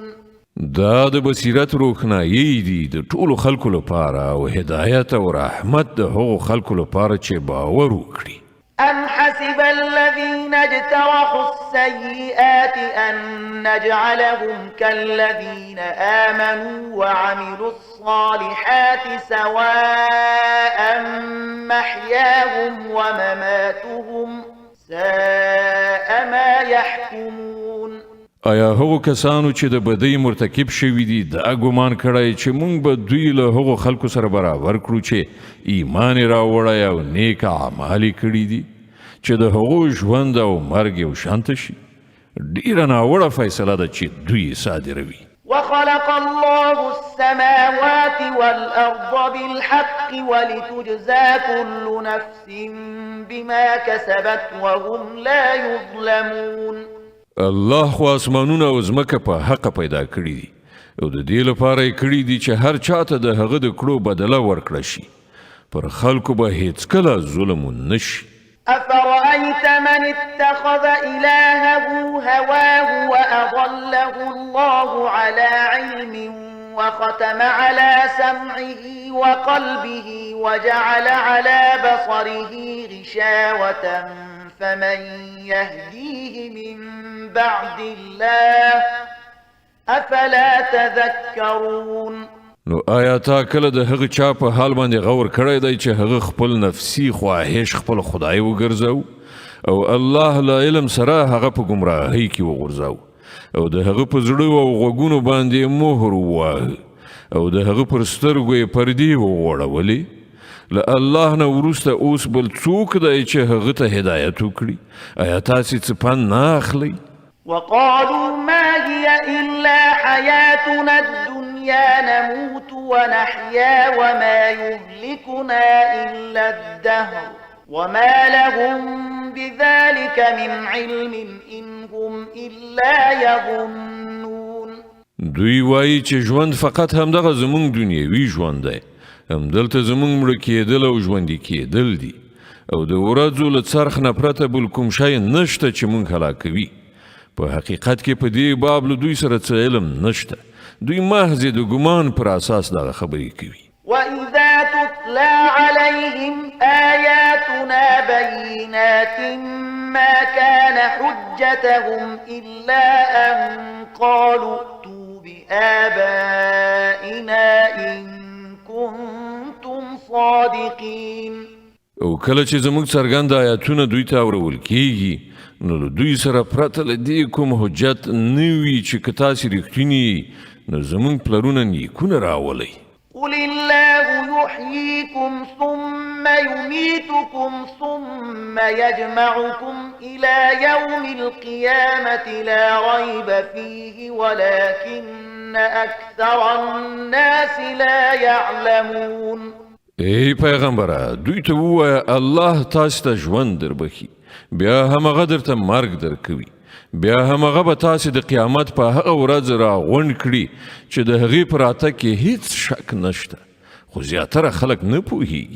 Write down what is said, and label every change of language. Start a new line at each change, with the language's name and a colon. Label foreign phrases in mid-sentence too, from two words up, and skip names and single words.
Pashto: دا د بصیرت روښنایي دي د ټولو خلکو لپاره او هدایت او رحمت د هغو خلکو لپاره چې باور وکړي.
Arabic: أم حسب الذين اجترحوا السيئات أن نجعلهم كالذين آمنوا وعملوا الصالحات سواء محياهم ومماتهم ساء ما يحكمون.
Pashto: آیا هغو کسانو چې د بدۍ مرتکب شوي دي دا ګمان کړی چې موږ به دوی له هغو خلکو سره برابر کړو چې ایمان یې راوړی او نیک اعمال یې کړي دي چې د هغو ژوند او مرګ یو شانته شي؟ ډیره ناوړه فیصله ده چې دوی صادروي.
Arabic: وخلق الله السماوات والأرض بالحق ولتجزى كل نفس بما كسبت وهم لا يظلمون.
Pashto: الله خو اسمانونه او ځمکه په حق پیدا کړي دي او د دې لپاره یې کړي دي چې هر چاته د هغه د کړو بدله ورکړه شي پر خلکو به هیڅکله ظلم ونشي.
Arabic: أفرأيت من اتخذ إلهه هواه وأضله الله على علم وختم على سمعه وقلبه وجعل على بصره غشاوة فمن يهديه من بعد الله أفلا تذكرون.
Pashto: نو آیا تا کله د هغه چا په حال باندې غور کړی دی چې هغه خپل نفسي خواهش خپل خدای وګرځاو او الله له علم سره هغه په گمراهۍ کې وغورځاو او د هغه په زړه او غوږونو باندې مهر ووهه او د هغه پر سترګو یې پردې وغوړولې له الله نه وروسته اوس بل څوک دی چې هغه ته هدایت وکړي؟ آیا تاسې څه پند نه اخلئ؟
Arabic: وقالوا ما هي إلا حياتنا الدنيا نموت ونحيا وما يهلكنا إلا الدهر وما لهم بذلك من علم إن هم إلا يظنون.
Pashto: دوی وایي چې ژوند فقط همدغه زمونږ دنیوي ژوند دی، همدلته زمونږ مړه کېدل او ژوندي کېدل دي او د ورځو له څرخ نه پرته بل کوم شی نشته چې مونږ هلاکوي. په حقیقت کې په دې باب له دوی سره څه علم نشته، دوی محض د ګمان پر اساس دغه خبرې کوي.
Arabic: وإذا تتلى عليهم آياتنا بينات ما كان حجتهم إلا أن قالوا ائتوا بآبائنا إن كنتم صادقين.
Pashto: او کله چې زموږ څرګند آیاتونه دوی ته اورول کیږي نو له دوی سره پرته له دې کوم حجت نه وي چې که تاسې رښتیني نو زموږ پلرونه نیکونه راولئ.
Arabic: قل الله يحييكم ثم يميتكم ثم يجمعكم إلى يوم القيامة لا ريب فيه ولكن أكثر الناس لا يعلمون.
Pashto: ای پیغمبره دوی ته ووایه الله تاسو ته ژوند دربخي بیا همغه درته مرګ درکوي بیا همغه به تاسو د قیامت په هغه ورځ راغونډ کړي چې د هغې په راتګ کې هیڅ شک نشته خو زیاتره خلک نه پوهیږي.